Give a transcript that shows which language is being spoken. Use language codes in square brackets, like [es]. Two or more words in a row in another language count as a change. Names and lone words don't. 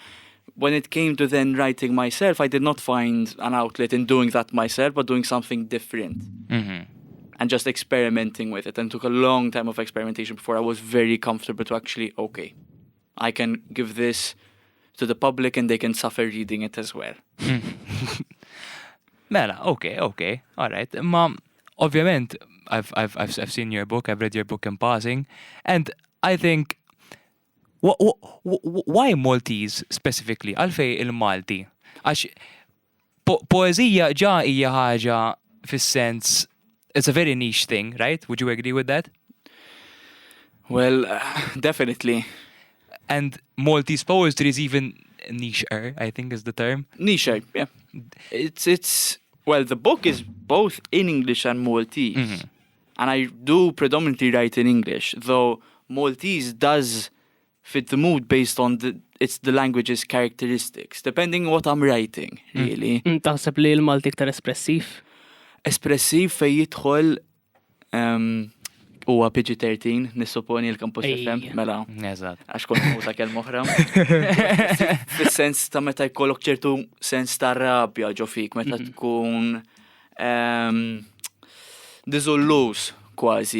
[en] When it came to then writing myself, I did not find an outlet in doing that myself, but doing something different. And just experimenting with it. And it took a long time of experimentation before I was very comfortable to actually, okay, I can give this to the public and they can suffer reading it as well. Mela, okay, all right. [mt] Ma, ovvjament, [en] I've seen your book, I've read your book in passing, and I think, why Maltese specifically? [mt] Għalfej il-Malti? Għax poezija ġa hija ħaġa fis-sens, [en] it's a very niche thing, right? Would you agree with that? Well, definitely. And Maltese poetry is even niche-er, I think is the term. Niche, yeah. Well, the book is both in English and Maltese. And I do predominantly write in English, though Maltese does fit the mood based on the language's characteristics, depending what I'm writing, really. [mt] Taħseb li l-Malti iktar espressiv? Espressiv fej jidħol huwa PG-13, nissuponi l-Campus FM, mela. Eżatt. Għax kont musa kelma oħra. Fis-sens ta' meta jkollok ċertu sens ta' rabja ġo fik, meta tkun diżollus kważi.